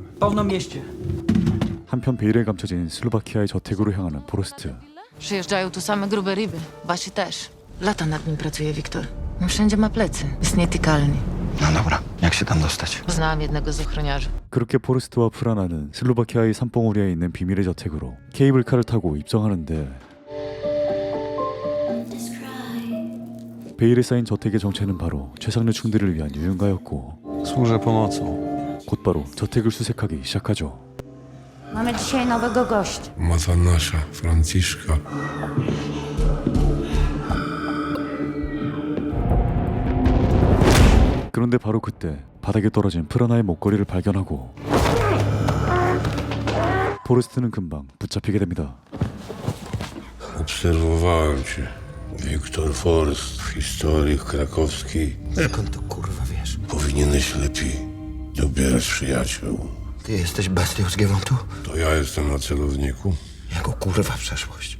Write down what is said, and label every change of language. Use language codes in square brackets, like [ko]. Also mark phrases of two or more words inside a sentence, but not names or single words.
[pl] Pał na mieście. [ko] 한편 베일에 감춰진 슬로바키아의 저택으로 향하는 포레스트. [pl] Przyjeżdżają tu same grube ryby. Wasi też. Lata nad nim pracuje Wiktor. On wszędzie ma plecy. Jest nietykalny. No dobra, jak się tam dostać? Poznałam jednego z ochroniarzy. [ko] 그렇게 포레스트와 프라나는 슬로바키아의 산봉우리에 있는 비밀의 저택으로 케이블카를 타고 입성하는데 베일에 쌓인 저택의 정체는 바로 최상류층들을 위한 유흥가였고 [pl] Służę pomocą. [ko] 곧바로 저택을 수색하기 시작하죠. [pl] Mamy dzisiaj nowego gościa. Mata nasza, Franciszka. [ko] 그런데 바로 그때 바닥에 떨어진 프라나의 목걸이를 발견하고 포레스트는 금방 붙잡히게 됩니다. [pl] Obserwowałem cię. Wiktor Forst, historyk krakowski. Jak on to kurwa wiesz? Powinieneś lepiej dobierać przyjaciół. Ty jesteś bestią z Giewontu? To ja jestem na celowniku. Jako kurwa przeszłość.